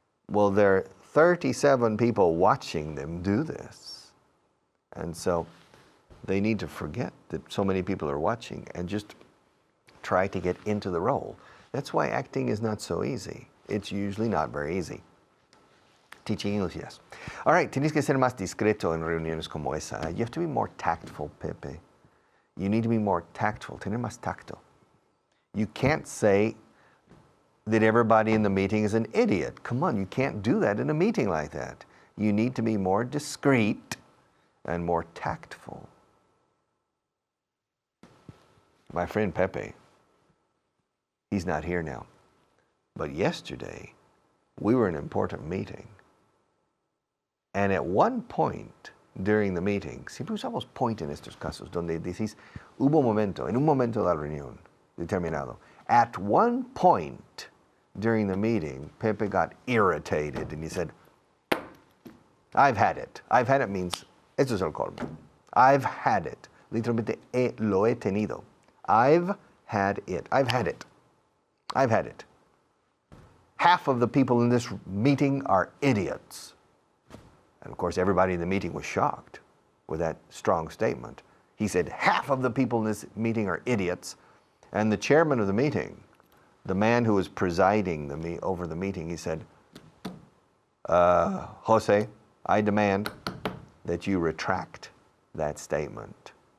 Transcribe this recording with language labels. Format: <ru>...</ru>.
<en>Well, there are 37 people watching them do this. And so they need to forget that so many people are watching and just try to get into the role. That's why acting is not so easy. It's usually not very easy. Teaching English, yes.</en> <es>All right, tienes que ser más discreto en reuniones como esa.</es> <en>You have to be more tactful, Pepe. You need to be more tactful, tener más tacto. You can't say that everybody in the meeting is an idiot. Come on, you can't do that in a meeting like that. You need to be more discreet and more tactful. My friend Pepe, he's not here now. But yesterday, we were in an important meeting.</en> <es>And at one point during the meeting, siempre usamos point en estos casos, donde decís, hubo un momento, en un momento de la reunión, determinado.</es> <en>At one point during the meeting, Pepe got irritated and he said, I've had it. I've had it means, esto es el colmo. I've had it.</en> <es>Literalmente, lo he tenido.</es> <en>I've had it. I've had it. I've had it. Half of the people in this meeting are idiots. And of course, everybody in the meeting was shocked with that strong statement. He said, half of the people in this meeting are idiots. And the chairman of the meeting, the man who was presiding over the meeting, he said, Jose, I demand that you retract that statement.</en>